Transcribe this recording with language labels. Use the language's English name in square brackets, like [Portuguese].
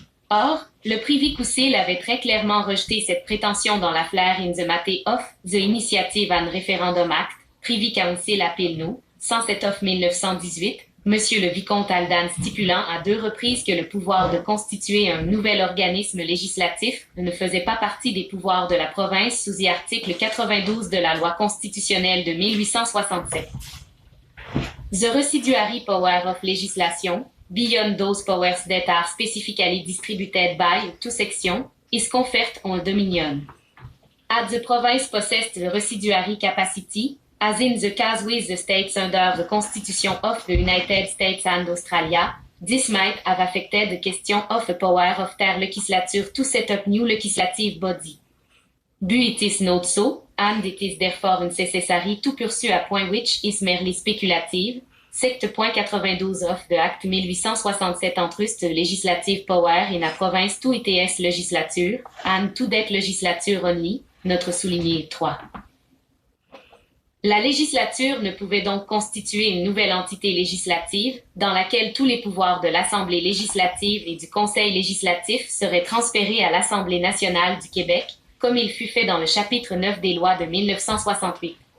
[French] Or, le Privy Council avait très clairement rejeté cette prétention dans l'affaire [English] in the matter of the Initiative and Referendum Act, [French] Privy Council appelle nous, 107 of 1918, Monsieur le Vicomte Aldan stipulant à 2 reprises que le pouvoir de constituer un nouvel organisme législatif ne faisait pas partie des pouvoirs de la province sous l'article 92 de la loi constitutionnelle de 1867. [English] The residuary power of legislation, beyond those powers that are specifically distributed by two section, is conferred on Dominion. As the province possessed the residuary capacity, as in the case with the states under the Constitution of the United States and Australia, this might have affected the question of the power of their legislature to set up new legislative body. But it is not so, and it is therefore unnecessary to pursue a point which is merely speculative. Sect. 92 of the Act 1867 entrust the legislative power in a province to its legislature, and to that legislature only, [French] notre souligné 3. La législature ne pouvait donc constituer une nouvelle entité législative dans laquelle tous les pouvoirs de l'Assemblée législative et du Conseil législatif seraient transférés à l'Assemblée nationale du Québec, comme il fut fait dans le chapitre 9 des lois de 1968.